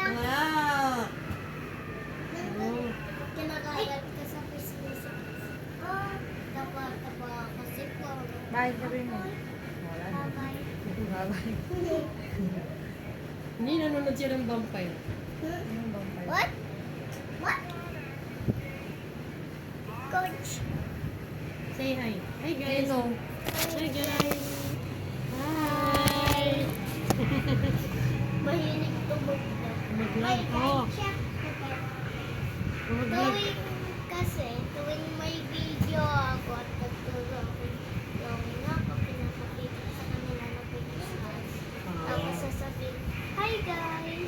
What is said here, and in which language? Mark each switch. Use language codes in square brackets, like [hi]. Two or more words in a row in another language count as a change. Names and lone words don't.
[tl] Wow! Oh. Kinakagat ka sa business. Oh, tapa kasi po. Bye, sabi mo. Wala na. [en] Bye-bye. Bye-bye. [tl] Hindi nanonood siya ng vampire. Yung vampire. [en] What? What? Coach. Say hi. Hi guys. [tl] Sino? [en] Hi guys. Hi. [tl] Mahilig tumugtog. Mag-vlog ko. check. Mag-vlog. Tuwing may video ako at nagturo ako pinapakita sa kanila na Christmas. Tapos sasabihin, [en] hi guys!